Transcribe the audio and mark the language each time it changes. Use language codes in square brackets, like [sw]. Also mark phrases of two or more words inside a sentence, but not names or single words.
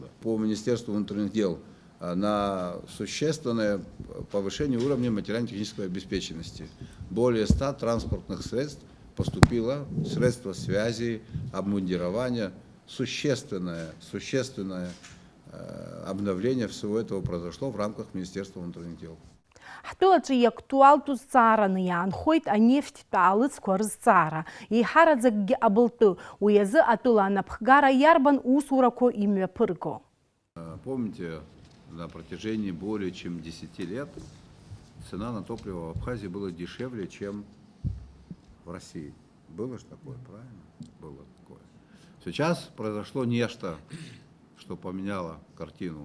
[ru] По Министерству внутренних дел на существенное повышение уровня материально-технической обеспеченности. Более 100 транспортных средств поступило, средства связи, обмундирования. Существенное обновление всего этого произошло в рамках Министерства внутренних дел. [ab] Ҳтәылаҿы иактуалтәу зҵаараны иаанхоит анефттә алыҵқәа рызҵаара. Еиҳараӡакгьы абылтәы, уи азы атәыла анапхгара иарбан усурақәа имҩаԥырго. [ru] Помните, на протяжении более чем 10 лет цена на топливо в Абхазии была дешевле, чем в России. Было же такое, правильно? Было такое. Сейчас произошло нечто, что поменяло картину.